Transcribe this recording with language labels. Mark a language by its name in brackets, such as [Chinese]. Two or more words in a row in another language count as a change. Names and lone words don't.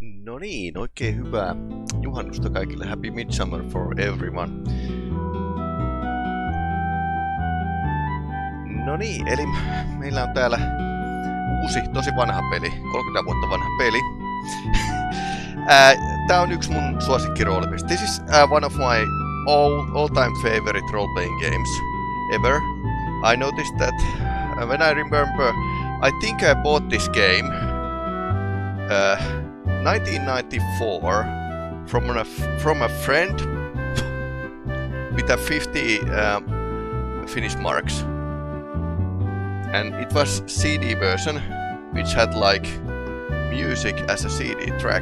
[Finnish] No niin, oikein hyvää juhannusta kaikille. [English] Happy Midsummer for everyone. [Finnish] No niin, eli meillä on täällä uusi, tosi vanha peli, 30 vuotta vanha peli. Tää on yksi mun suosikkiroolipeli. [English] This is one of my all-time favorite role-playing games ever. I noticed that when I remember, I think I bought this game 1994 from a friend with a 50 Finnish marks, and it was CD version which had like music as a CD track.